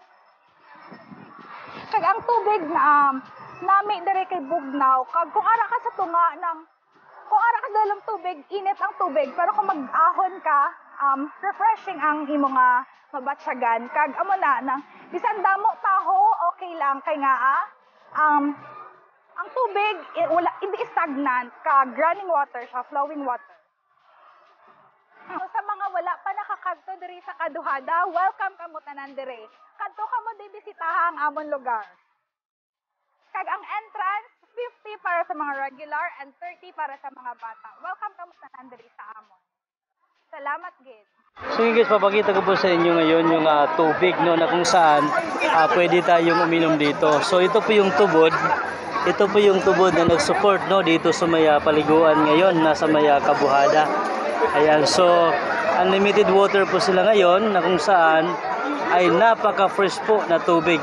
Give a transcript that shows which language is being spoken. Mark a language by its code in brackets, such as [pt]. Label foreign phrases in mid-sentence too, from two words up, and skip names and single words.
[hil] Kag ang tubig na nami dari kay bugnaw, kag kung ara ka sa tunga ng kung ara ka dalang tubig, init ang tubig, pero kung mag-ahon ka, refreshing ang imo nga mabatsyagan. Kag amo na nang bisan damo taho, okay lang kay nga ang tubig wala hindi stagnant, kag [en] running water [hil] siya, [en] flowing water. [hil] So, sa mga wala pa nakakadto diri sa Caduhada, welcome kamo tanan diri. Kadto kamo di bisitaha ang amon lugar. Kag ang entrance 50 para sa mga regular and 30 para sa mga bata. Welcome kamo tanan diri sa amon. Salamat gid. [tl] So guys, papakita ko po sa inyo ngayon yung tubig, no, na kung saan pwede tayong uminom dito. So ito po yung tubod. Ito po yung tubod na nag-support, no, dito sa may paliguan ngayon, nasa may Cabuhada. Ayan, so [en] unlimited water [tl] po sila ngayon na kung saan ay napaka-fresh po na tubig.